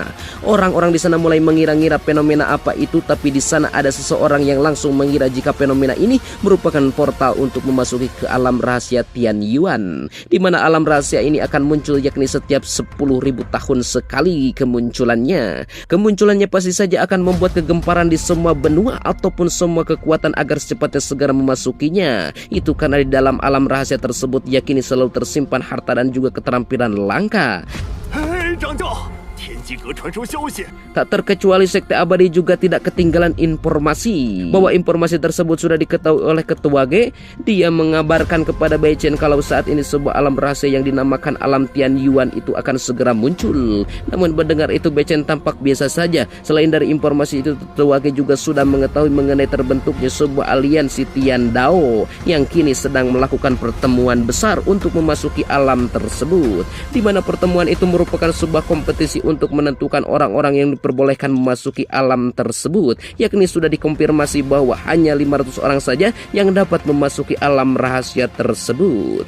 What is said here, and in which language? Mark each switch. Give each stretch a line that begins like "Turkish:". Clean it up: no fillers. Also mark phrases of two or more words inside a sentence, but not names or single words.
Indonesian: Orang-orang di sana mulai mengira-ngira fenomena apa itu, tapi di sana ada seseorang yang langsung mengira jika fenomena ini merupakan portal untuk memasuki ke alam rahasia Tian Yuan, di mana alam rahasia ini akan muncul yakni setiap 10.000 tahun sekali kemunculannya. Kemunculannya pasti saja akan membuat kegemparan di semua benua ataupun semua kekuatan agar secepatnya segera memasukinya. Itu karena di dalam alam rahasia tersebut yakini selalu tersimpan harta dan juga keterampilan langka.
Chinese: 嘿，长教，天机阁传出消息，
Indonesian: Tak terkecuali sekte abadi juga tidak ketinggalan informasi bahwa informasi tersebut sudah diketahui oleh Ketua G. Dia mengabarkan kepada Beichen kalau saat ini sebuah alam rahasia yang dinamakan alam Tian Yuan itu akan segera muncul. Namun mendengar itu Beichen tampak biasa saja. Selain dari informasi itu, Ketua G juga sudah mengetahui mengenai terbentuknya sebuah aliansi Tian Dao yang kini sedang melakukan pertemuan besar untuk memasuki alam tersebut, di mana pertemuan itu merupakan sebuah kompetisi untuk menentukan orang-orang yang diperbolehkan memasuki alam tersebut, yakni sudah dikonfirmasi bahwa hanya 500 orang saja yang dapat memasuki alam rahasia tersebut.